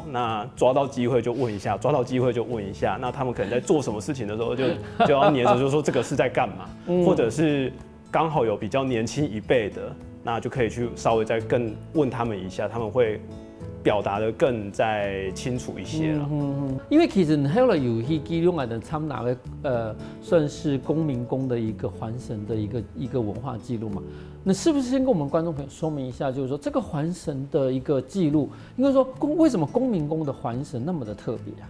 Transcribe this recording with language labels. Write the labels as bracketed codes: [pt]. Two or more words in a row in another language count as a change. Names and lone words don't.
[zh] 那抓到機會就問一下，抓到機會就問一下。那他們可能在做什麼事情的時候就要黏着，就說這個是在幹嘛，或者是剛好有比較年輕一輩的，那就可以去稍微再更問他們一下，他們會表達得更再清楚一些了。因為其實後來有去記錄我哋參拿嘅算是公民宮的一個還神的一個文化記錄嘛。那是不是先跟我們觀眾朋友說明一下，就是說這個還神的一個記錄，應該說為什麼公民宮的還神那麼的特別啊？